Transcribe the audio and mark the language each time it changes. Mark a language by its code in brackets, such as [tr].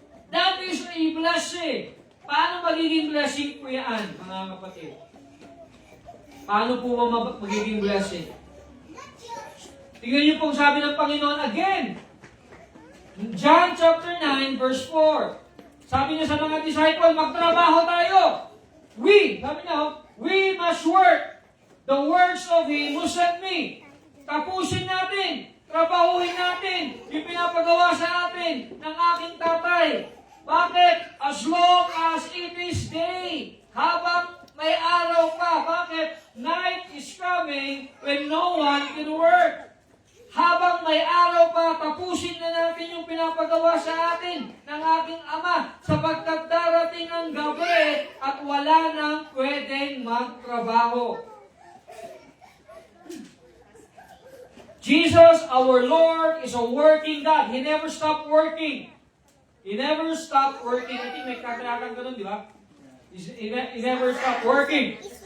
[en] That is a blessing. [tl] Paano magiging blessing po yan, mga kapatid? Paano po magiging blessing? Tingnan niyo pong sabi ng Panginoon again. [en] John chapter 9 verse 4. [tl] Sabi niya sa mga disciple, magtrabaho tayo. Sabi niya, [en] we must work the works of Him who sent me. [tl] Tapusin natin, trabahuhin natin yung pinapagawa sa atin ng aking tatay. Bakit? [en] As long as it is day. [tl] Habang may araw pa. Bakit? [en] Night is coming when no one can work. [tl] Habang may araw pa, tapusin na natin yung pinapagawa sa atin ng aking Ama sapagkat darating ang gabi at wala nang pwedeng magtrabaho. [en] Jesus, our Lord, is a working God. He never stopped working. He never stopped working. I think [tl] may kakalakan ka nun, di ba? [en] He never stopped working.